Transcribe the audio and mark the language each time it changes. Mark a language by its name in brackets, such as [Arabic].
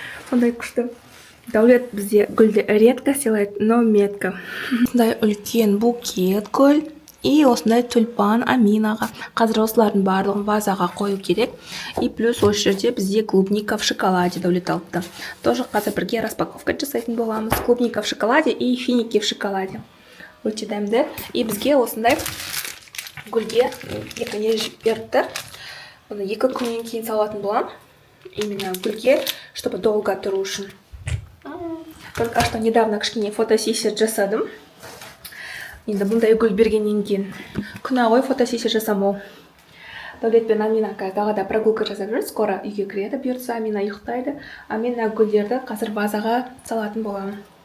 [Kazakh] Сондай күшті. Даулет бізде гүлді [Russian] редко [Kazakh] сыйлайды, [Russian] но метко. [Kazakh] Осындай үлкен букет гүл. И осындай тюльпан Аминаға. Қазір осылардың барлығын вазаға қою керек. И плюс осы жерде бізде [Russian] клубника в шоколаде [Kazakh] Даулет алыпты. [Russian] Тоже [Kazakh] қазір бірге распаковка жасайтын боламыз. [Russian] Клубника в шоколаде и финики в шоколаде. [Kazakh] Өте дәмді. И бізге осындай гүлге не жіберді. Оны 2 күннен кейін салатын болам. [Russian] Именно [Kazakh] гүлге, [Russian] чтобы [Kazakh] долго тұру үшін. [Russian] Только что недавно [Kazakh] кішкене фотосессия жасадым. Енді бұндай гүл бергеннен кейін күні ғой фотосессия жасамау. Даулет пен Амина тағы да прогулка жасап жүр. Скоро үйге кіреді, бұйыртса Амина ұйықтайды. Амина гүлдерді қазір вазаға салатын боламын.